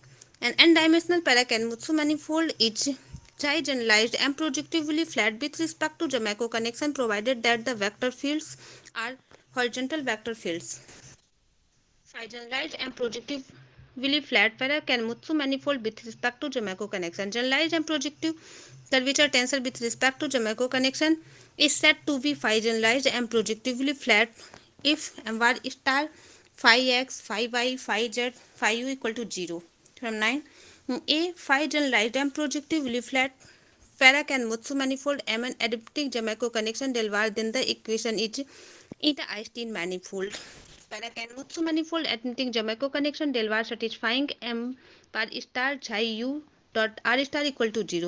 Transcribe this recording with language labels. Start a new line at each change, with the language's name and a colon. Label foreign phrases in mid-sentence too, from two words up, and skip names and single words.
English: An n-dimensional para-Kanematsu manifold is Xi generalized and projectively flat with respect to Jamiaco connection, provided that the vector fields are horizontal vector fields. Phi generalized and projectively flat para-Kanematsu manifold with respect to Jamiaco connection. Generalized and projective curvature tensor with respect to Jamiaco connection is said to be phi generalized and projectively flat if m bar star phi x, phi y, phi z, phi u equal to 0. From 9. A phi generalized and projectively flat para-Kanematsu manifold Mn adapting Jamiaco connection del var, then the equation is eta Einstein manifold. Para-Kanematsu manifold admitting Jamiaco connection del var satisfying M bar star Xi u dot r star equal to 0.